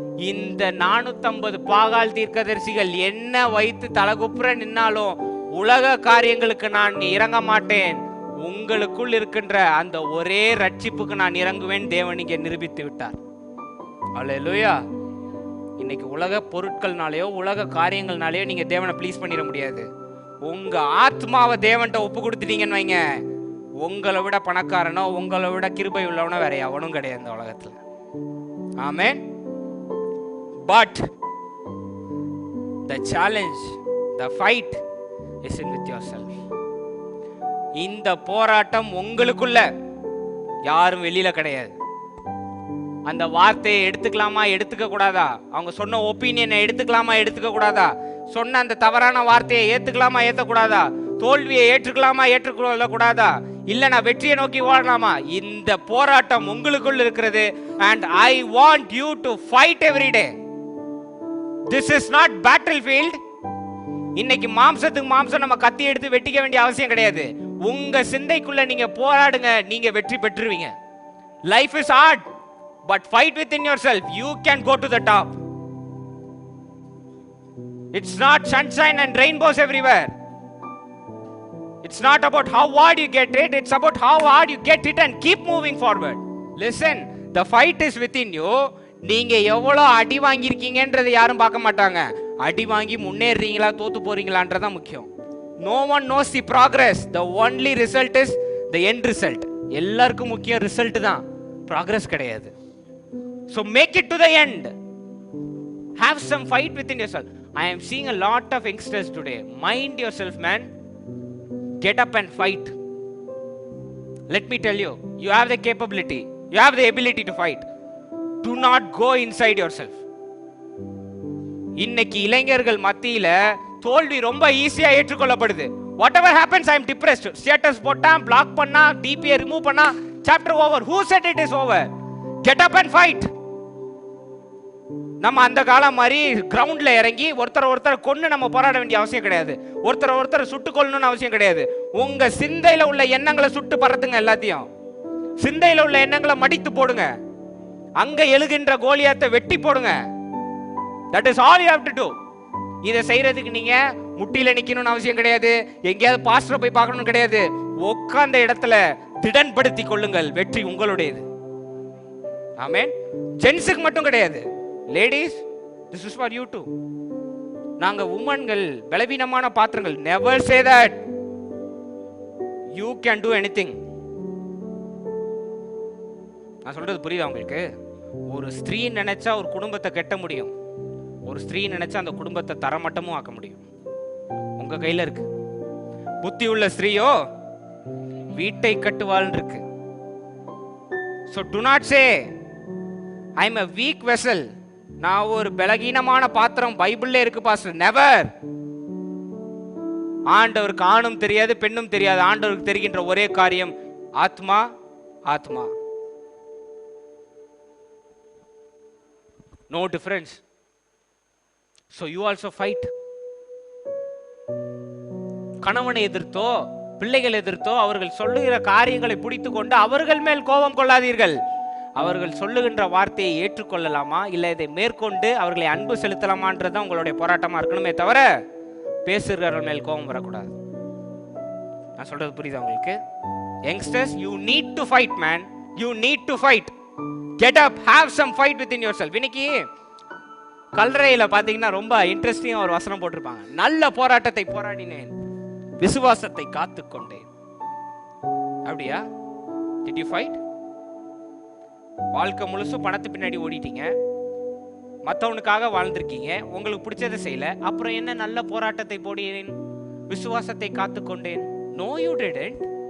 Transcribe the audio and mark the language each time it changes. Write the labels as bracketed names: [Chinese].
[Tamil] இந்த 450 பாகால் தீர்க்கதரிசிகள் என்ன வைத்து தலகுப்புற நின்னாலும் உலக காரியங்களுக்கு நான் இறங்க மாட்டேன், உங்களுக்குள் இருக்கின்ற அந்த ஒரே ரட்சிப்புக்கு நான் இறங்குவேன் தேவன் இங்கே நிரூபித்து விட்டார். அல்லேலூயா. இன்னைக்கு உலக பொருட்கள்னாலேயோ உலக காரியங்கள்னாலேயோ நீங்க தேவனை ப்ளீஸ் பண்ணிட முடியாது. உங்க ஆத்மாவை தேவன்கிட்ட ஒப்பு கொடுத்துட்டீங்கன்னு வைங்க, உங்களை விட பணக்காரனோ உங்களை விட கிருபை உள்ளவனோ வேற எவனும் கிடையாது இந்த உலகத்துல. ஆமென். [English] But the challenge, the fight is in with yourself. [Tamil] இந்த போராட்டம் உங்களுக்குள்ள, யாரும் வெளியில கிடையாது. அந்த வார்த்தையை எடுத்துக்கலாமா எடுத்துக்க கூடாதா, அவங்க சொன்ன ஒப்பீனியனை எடுத்துக்கலாமா எடுத்துக்க கூடாதா, சொன்ன அந்த தவறான வார்த்தையை ஏத்துக்கலாமா ஏத்தக்கூடாதா, தோல்வியை ஏற்றுக்கலாமா ஏற்றுக்கொள்ள கூடாதா, இல்ல நான் வெற்றியை நோக்கி ஓடலாமா, இந்த போராட்டம் உங்களுக்குள் இருக்கிறது. [English] and I want you to fight every day. This is not battlefield. [Tamil] இன்னைக்கு மாம்சத்துக்கு மாம்சம் நம்ம கத்தி எடுத்து வெட்டிக்க வேண்டிய அவசியம் கிடையாது. உங்க சிந்தைக்குள்ள நீங்க போராடுங்க, நீங்க வெற்றி பெற்றுவீங்க. [English] Life is hard, but fight within yourself. You can go to the top. It's not sunshine and rainbows everywhere. It's not about how hard you get it, it's about how hard you get it and keep moving forward. Listen, the fight is within you. [Tamil] நீங்க எவ்வளோ அடி வாங்கியிருக்கீங்கன்றதை யாரும் பார்க்க மாட்டாங்க. அடி வாங்கி முன்னேறீங்களா தோத்து போறீங்களான்றதான் முக்கியம். [English] No one knows the progress. The only result is the end result. [Tamil] எல்லாருக்கும் முக்கியம் ரிசல்ட் தான், progress கிடையாது. [English] So make it to the end. Have some fight within yourself. I am seeing a lot of youngsters today. Mind yourself, man. Get up and fight. let me tell you, you have the capability, you have the ability to fight. Do not go inside yourself. [Tamil] இன்னைக்கு இளைஞர்கள் மத்தியில தோல்வி ரொம்ப ஈஸியா ஏற்றுக்கொள்ளப்படுது. [English] whatever happens, I am depressed. [Tamil] Status போட்டா, black பண்ணா, டிபியை remove பண்ணா, [English] chapter over. who said it is over? get up and fight. [Tamil] நம்ம அந்த காலம் மாதிரி கிரவுண்ட்ல இறங்கி ஒருத்தர் கொன்னு நம்ம போராட வேண்டிய அவசியம் கிடையாது. ஒருத்தர் சுட்டு கொல்லணும்னு அவசியம் கிடையாது. உங்க சிந்தையில உள்ள எண்ணங்களை சுட்டு பறத்துங்க. எல்லாத்தையும் சிந்தையில உள்ள எண்ணங்களை மடித்து போடுங்க. அங்க எழுகின்ற கோலியாத்தை வெட்டி போடுங்க. [English] that is all you have to do. [Tamil] இதை செய்யறதுக்கு நீங்க முட்டியில நிக்கணும்னு அவசியம் கிடையாது. எங்கேயாவது பாஸ்டரை போய் பார்க்கணும் கிடையாது. உட்கார்ந்த இடத்துல திடன்படுத்தி கொள்ளுங்கள். வெற்றி உங்களுடையது. ஆமென். ஜென்ஸுக்கு மட்டும் கிடையாது. [English] Ladies, this is for you too. [Tamil] நாங்க உமன்கள் பலவீனமான பாத்திரங்கள். [English] never say that you can do anything. [Tamil] நான் சொல்றது புரியுதா உங்களுக்கு? ஒரு ஸ்திரீ நினைச்சா ஒரு குடும்பத்தை கட்ட முடியும். ஒரு ஸ்திரீ நினைச்சா அந்த குடும்பத்தை தரமட்டமும் ஆக்க முடியும். உங்க கையில இருக்கு. புத்தி உள்ள ஸ்திரீயோ வீட்டை கட்டுவாள் இருக்கு. [English] so do not say I am a weak vessel. [Tamil] நான் ஒரு பலகீனமான பாத்திரம். பைபிள்ல இருக்கு பாஸ்டர். நெவர். ஆண்டவருக்கு ஆணும் தெரியாது, பெண்ணும் தெரியாது. ஆண்டவருக்கு தெரிகின்ற ஒரே காரியம் ஆத்மா. ஆத்மா. [English] no difference. so you also fight. [Tamil] கணவனை எதிர்த்தோ பிள்ளைகள் எதிர்த்தோ அவர்கள் சொல்லுகிற காரியங்களை பிடித்து கொண்டு அவர்கள் மேல் கோபம் கொள்ளாதீர்கள். அவர்கள் சொல்லுகின்ற வார்த்தையை ஏற்றுக்கொள்ளலாமா, இல்லை இதை மேற்கொண்டு அவர்களை அன்பு செலுத்தலாமான்றதான் உங்களுடைய போராட்டமா இருக்கணுமே தவிர பேசுகிறவர்கள் மேல் கோபம் வரக்கூடாது. நான் சொல்றது புரியுதா உங்களுக்கு? [English] Youngsters, you need to fight man. you need to fight. get up, have some fight within yourself. [Tamil] இன்னைக்கு கல்றையில பாத்தீங்கன்னா ரொம்ப இன்ட்ரெஸ்டிங்கா ஒரு வசனம் போட்டிருப்பாங்க. நல்ல போராட்டத்தை போராடினேன், விசுவாசத்தை காத்துக்கொண்டேன். அப்படியா? [English] did you fight? [Tamil] வாழ்க்கை முழுசும் பணத்து பின்னாடி ஓடிட்டீங்க, மற்றவனுக்காக வாழ்ந்திருக்கீங்க, உங்களுக்கு பிடிச்சதை செய்யல, அப்புறம் என்ன நல்ல போராட்டத்தை போடினேன், விசுவாசத்தை காத்துக்கொண்டேன்? [English] No, you didn't.